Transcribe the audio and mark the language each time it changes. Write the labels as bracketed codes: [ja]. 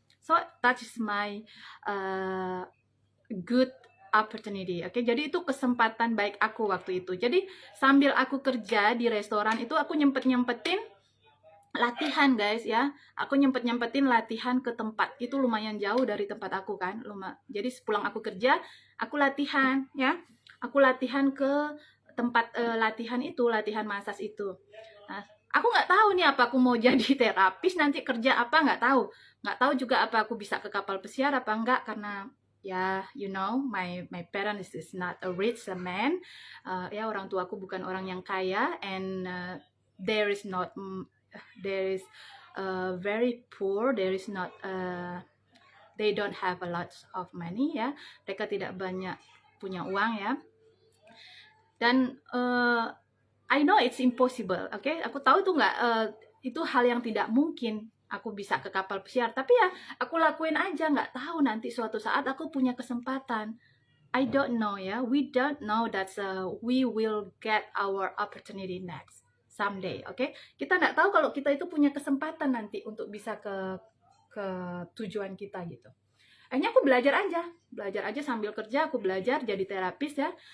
[en] So that is my good opportunity. [id] Oke, jadi itu kesempatan baik aku waktu itu. Jadi sambil aku kerja di restoran itu, aku nyempetin latihan guys ya. Aku nyempetin latihan ke tempat. Itu lumayan jauh dari tempat aku kan. Jadi sepulang aku kerja, aku latihan ya. Aku latihan ke tempat latihan itu, latihan massage itu. Nah, aku nggak tahu nih apa aku mau jadi terapis nanti, kerja apa nggak tahu. Nggak tahu juga apa aku bisa ke kapal pesiar apa enggak, karena ya, you know, my parents is not a rich man. Ya, orang tua aku bukan orang yang kaya, and there is very poor. [en] There is not they don't have a lot of money ya. [id] Mereka tidak banyak punya uang ya. [en] Dan I know it's impossible. [id] Oke, aku tahu itu nggak itu hal yang tidak mungkin aku bisa ke kapal pesiar, tapi ya aku lakuin aja. Nggak tahu nanti suatu saat aku punya kesempatan. [en] I don't know ya. We don't know that we will get our opportunity next someday. [id] Oke, kita nggak tahu kalau kita itu punya kesempatan nanti untuk bisa ke tujuan kita gitu. Akhirnya aku belajar aja sambil kerja. Aku belajar jadi terapis ya.